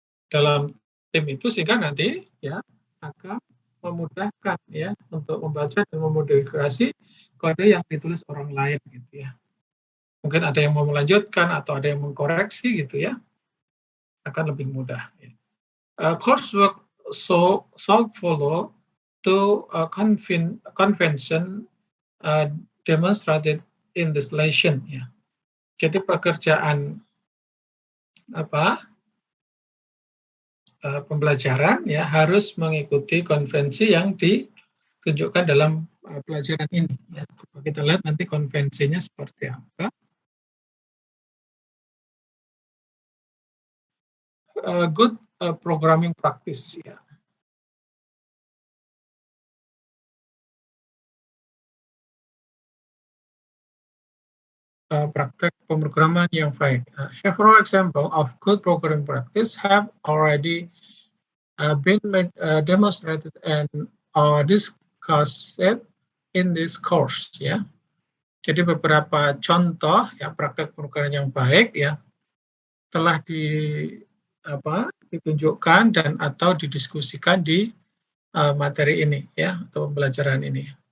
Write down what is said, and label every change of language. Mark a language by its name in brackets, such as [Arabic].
[Indonesian] dalam tim itu, sehingga nanti ya akan memudahkan ya untuk membaca dan memodifikasi kode yang ditulis orang lain gitu ya. Mungkin ada yang mau melanjutkan atau ada yang mengkoreksi gitu ya, akan lebih mudah. [English] Coursework so follow to convention demonstrated in this lesson ya. [Indonesian] Jadi pekerjaan pembelajaran ya harus mengikuti konvensi yang ditunjukkan dalam pelajaran ini. Ya. Coba kita lihat nanti konvensinya seperti apa. [English] Good programming practice ya. [Indonesian] Praktek pemrograman yang baik. [English] Several example of good programming practice have already been demonstrated and discussed in this course ya. [Indonesian] Jadi beberapa contoh ya praktek pemrograman yang baik ya telah ditunjukkan dan atau didiskusikan di materi ini ya atau pembelajaran ini.